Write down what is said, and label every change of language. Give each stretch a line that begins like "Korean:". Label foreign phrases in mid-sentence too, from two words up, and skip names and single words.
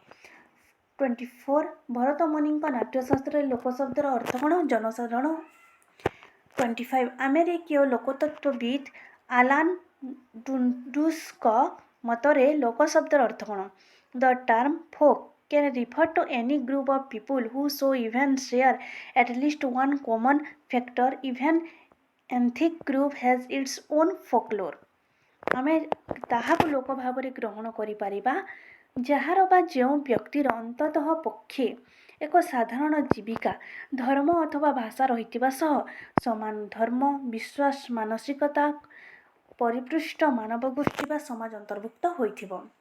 Odia: 24 ଭରତ ମୁନିଙ୍କ ନାଟ୍ୟଶାସ୍ତ୍ରରେ ଲୋକ ଶବ୍ଦର ଅର୍ଥ କ'ଣ? ଜନସାଧାରଣ। 25 ଆମେରିକୀୟ ଲୋକତତ୍ତ୍ୱବିତ୍ ଆଲାନ୍ ଡୁଣ୍ଡୁସ୍ଙ୍କ ମତରେ ଲୋକ ଶବ୍ଦର ଅର୍ଥ କ'ଣ?
English: the term folk can refer to any group of people who so even share at least one common factor. Even ethnic group has its own folklore.
Odia: ଆମେ ତାହାକୁ ଲୋକ ଭାବରେ ଗ୍ରହଣ କରିପାରିବା ଯାହାର ବା ଯେଉଁ ବ୍ୟକ୍ତିର ଅନ୍ତତଃ ପକ୍ଷେ ଏକ ସାଧାରଣ ଜୀବିକା, ଧର୍ମ ଅଥବା ଭାଷା ରହିଥିବା ସହ ସମାନ ଧର୍ମ, ବିଶ୍ୱାସ, ମାନସିକତା ପରିପୃଷ୍ଟ ମାନବ ଗୋଷ୍ଠୀ ବା ସମାଜ ଅନ୍ତର୍ଭୁକ୍ତ ହୋଇଥିବ।